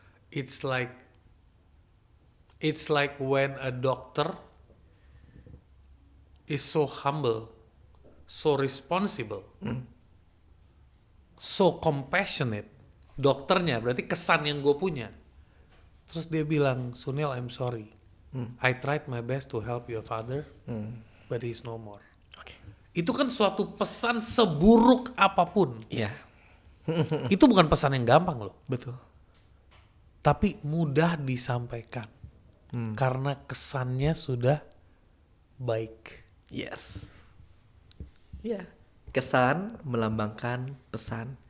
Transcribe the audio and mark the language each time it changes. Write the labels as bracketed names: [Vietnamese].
[English] It's like when a doctor is so humble, so responsible, so compassionate. [Indonesian] Dokternya berarti kesan yang gue punya. Terus dia bilang, Sunil, [English] I'm sorry. I tried my best to help your father, but he's no more. [Indonesian] Oke. Itu kan suatu pesan seburuk apapun. Iya, Itu bukan pesan yang gampang loh. betul. Tapi mudah disampaikan. Karena kesannya sudah baik. [English] Yes. [Indonesian] Iya. Kesan melambangkan pesan.